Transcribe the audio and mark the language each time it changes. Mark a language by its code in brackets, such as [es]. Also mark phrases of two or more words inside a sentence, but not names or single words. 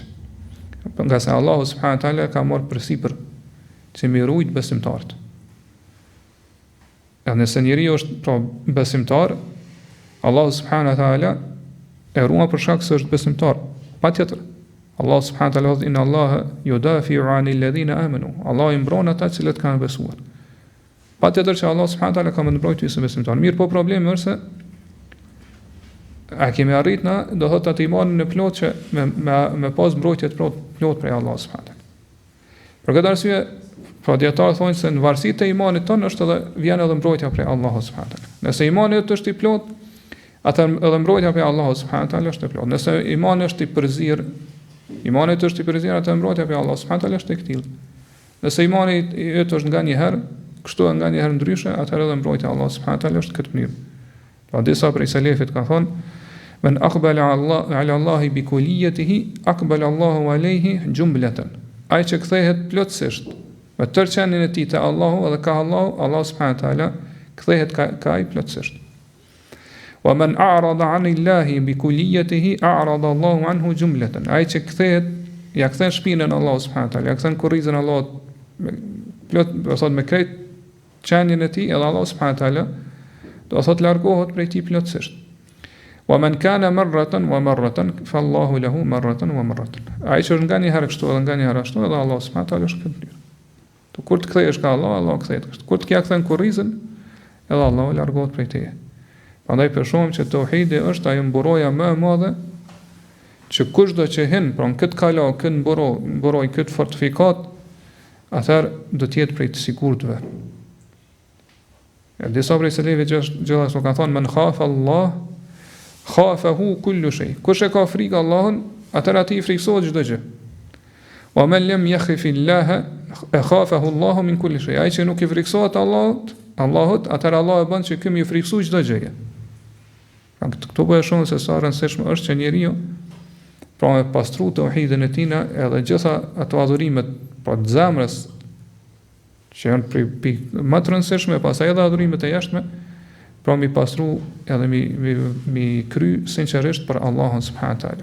[sq] Nga se Allahu [ar] سبحانه وتعالى [sq] ka marrë përsipër që mi rujt besimtarët. Edhe nëse njeriu është pra besimtar, Allahu [ar] سبحانه وتعالى [sq] e ruan për shkak se është besimtar. [ar] Patjetër الله سبحانه وتعالى thotë إن الله يدافع عن الذين آمنوا. [sq] Allah i mbron ata që kanë besuar. Patjetër që Allah [ar] سبحانه وتعالى [sq] ka mbrojtur të besimtarë. Mirë, po problemi është se a kemi arrit na do thotë atë imanin në plot që me pas mbrojtje të plot prej Allah [ar] سبحانه وتعالى. [sq] Për këtë arsye, pra dietarë thonë se në varësi të imanit tonë është edhe vjen edhe mbrojtja prej Allahut [ar] سبحانه وتعالى. [sq] Nëse imani është i plot, atëherë edhe mbrojtja prej Allahut [ar] سبحانه وتعالى [sq] është e plot. Nëse imani është i përzir, atë mbrojtja prej Allahut [ar] سبحانه وتعالى [sq] është e këtill. Nëse imani yt është nganjëherë, kështu nganjëherë ndryshe, atëherë edhe mbrojtja e Allahut [ar] سبحانه وتعالى [sq] është këtë mënyrë. Pra disa prej selefit kanë thonë [ar] من أقبل على الله بكليته أقبل الله عليه جملة. [sq] Ai që kthehet plotësisht me tërë qenin e tij te Allahu edhe ka Allah [ar] سبحانه وتعالى [sq] kthehet ka ai plotësisht. [ar] ومن أعرض عن الله بكليته أعرض الله عنه جملة. [sq] Ai që kthehet, ja kthen shpinën Allahu [ar] سبحانه وتعالى, [sq] ja kthen kurrizën Allahut do thot me krejt qenin e tij, edhe Allah [ar] سبحانه وتعالى [sq] do thot largohet prej tij plotësisht. [ar] ومن كان مرة ومرة فالله له مرة ومرة. [sq] Ai që nga një herë kështu edhe nga një herë ashtu, edhe Allah [ar] سبحانه وتعالى [sq] është këtë mënyrë. To kur të kthehesh ka Allah kthehet kështu. Kur të kja kthen kurrizën, edhe Allah largohet prej teje. Prandaj përshojmë që tauhidi është ajo mburoja më e madhe që kushdo që hin, pra në këtë kala, këtë mburoj, këtë fortifikat, atëherë do të jetë prej të sigurtëve. Disa prej seleve gjithashtu kanë thonë [ar] من خاف الله خافه كل شيء. [sq] Kush e ka frikë Allahun, atëherë ati i friksohet çdo gjë. [ar] ومن لم يخف الله خافه الله من كل شيء. [sq] Ai që nuk i friksohet Allahut, atëherë Allah e bën që ky më i friksuj çdo gjë. Këtu po e shohim se sa rëndësishme është që njeriu pra me pastru tauhidin e tina edhe gjitha ato adhurimet pra të zemrës që janë pikë më të rëndësishme, pastaj edhe adhurimet e jashtme, pra mi pastru edhe mi kry sinqerisht për Allahun [ar] سبحانه تعالى.